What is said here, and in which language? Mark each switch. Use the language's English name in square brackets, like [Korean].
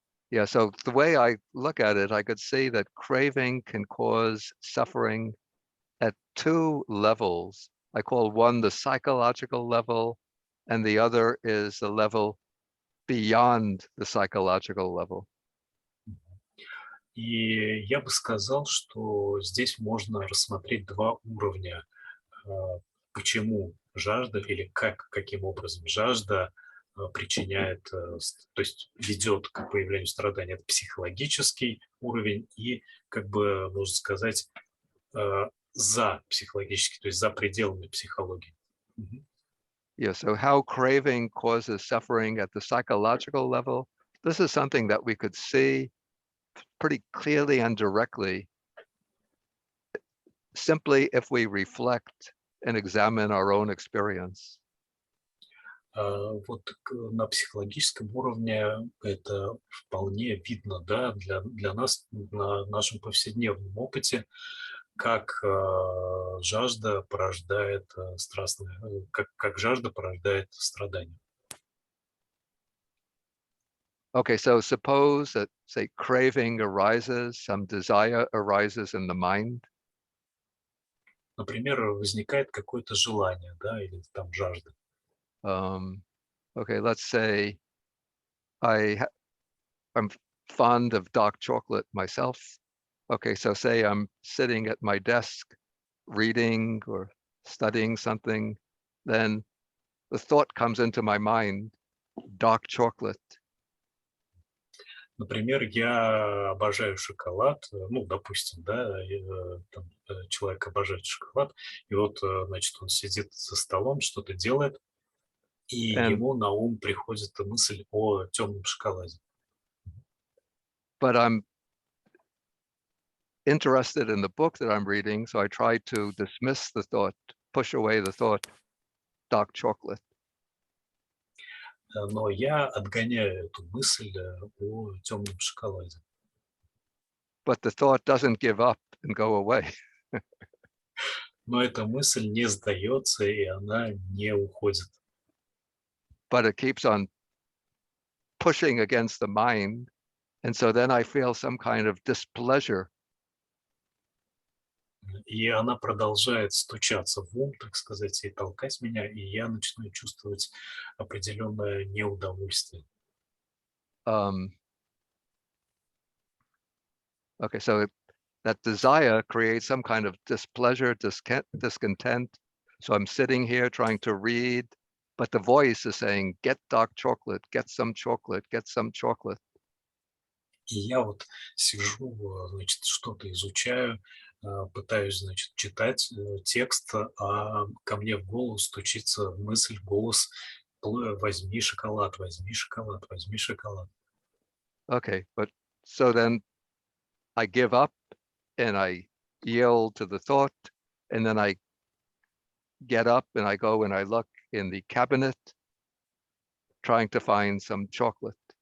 [English] Yeah, so the way I look at it, I could see that craving can cause suffering at two levels. I call one the psychological level, and the other is the level beyond the psychological level. [Russian] И я бы сказал, что здесь можно рассмотреть два уровня. Почему жажда или каким образом жажда причиняет, то есть ведет к появлению страданий. Это психологический уровень и, как бы, можно сказать, за психологический, то есть за пределами психологии. [English] Yeah, so how craving causes suffering at the psychological level, this is something that we could see pretty clearly and directly simply if we reflect and examine our own experience. [Russian] Вот на психологическом уровне это вполне видно, да, для нас на нашем повседневном опыте, как жажда порождает страстное, как жажда порождает страдания. [English] Okay, so suppose that, say, craving arises, some desire arises in the mind. [Russian] Например, возникает какое-то желание, да, или там жажда. [English] Okay, let's say I'm fond of dark chocolate myself. Okay, so say I'm sitting at my desk reading or studying something, then the thought comes into my mind, dark chocolate. [Russian] Например, я обожаю шоколад, ну, допустим, да, там, человек обожает шоколад, и вот, значит, он сидит за столом, что-то делает, и [English] And [Russian] ему на ум приходит мысль о темном шоколаде. [English] but I'm interested in the book that I'm reading, so I try to dismiss the thought, push away the thought, dark chocolate. [Russian] Но я отгоняю эту мысль о темном шоколаде. [English] But the thought doesn't give up and go away. [Russian] Но эта мысль не сдается, и она не уходит. [English] But it keeps on pushing against the mind. And so then I feel some kind of displeasure. [Russian] И она продолжает стучаться в ум, так сказать, и толкать меня, и я начинаю чувствовать определенное неудовольствие. [English] Okay, so that desire creates some kind of displeasure, discontent. So I'm sitting here trying to read, but the voice is saying, get dark chocolate, get some chocolate, get some chocolate. [Russian] И я вот сижу, значит, что-то изучаю, пытаюсь, значит, читать текст, а ко мне в голову стучится мысль, голос: возьми шоколад, возьми шоколад, возьми шоколад. [English] Okay, but so then I give up and I yield to the thought, and then I get up and I go and I look in the cabinet trying to find some chocolate.